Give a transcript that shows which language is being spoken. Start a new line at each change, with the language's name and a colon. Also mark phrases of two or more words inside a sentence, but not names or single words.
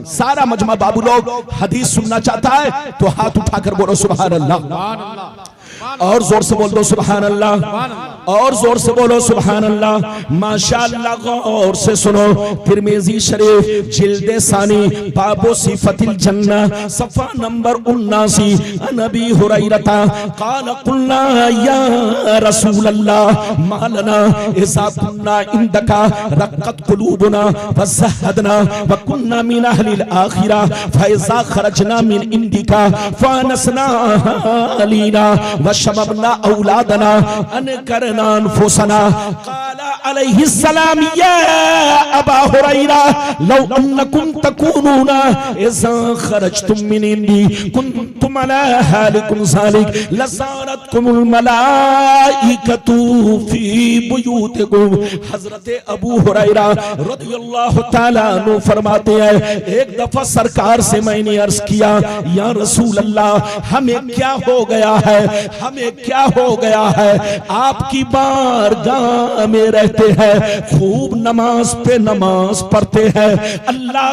Urdu: سارا مجمع بابو لوگ حدیث سننا چاہتا ہے تو ہاتھ اٹھا کر بولو
Arabic: سبحان الله,
Urdu: اور زور سے بول دو
Arabic: سبحان الله,
Urdu: اور زور سے بولو
Arabic: سبحان الله.
Urdu: ماشاءاللہ، غور سے سنو۔ ترمذی شریف جلد ثانی
Arabic: باب صفة الجنة
Urdu: صفحہ نمبر 79
Arabic: نبي هريرة قال قلنا يا رسول الله ما لنا إذا كنا عندك رقت قلوبنا وزهدنا وكنا من أهل الآخرة فإذا خرجنا من عندك فآنسنا أهالينا وشممنا أولادنا أنكرنا أنفسنا. قال عليه السلام يا أبا هريرة لو أنكم تكونون إذا خرجتم من عندي كنتم على حالكم ذلك لزارتكم الملائكة في بيوتكم.
Urdu: حضرت ابو ہریرہ
Arabic: رضي الله تعالى عنه
Urdu: فرماتے ہیں، ایک دفعہ سرکار سے میں نے عرض کیا,
Arabic: يا رسول الله
Urdu: ہمیں کیا ہو گیا ہے, ہمیں کیا ہو گیا ہے، آپ کی بارگاہ میں رہتے ہیں، خوب نماز پہ نماز پڑھتے ہیں، اللہ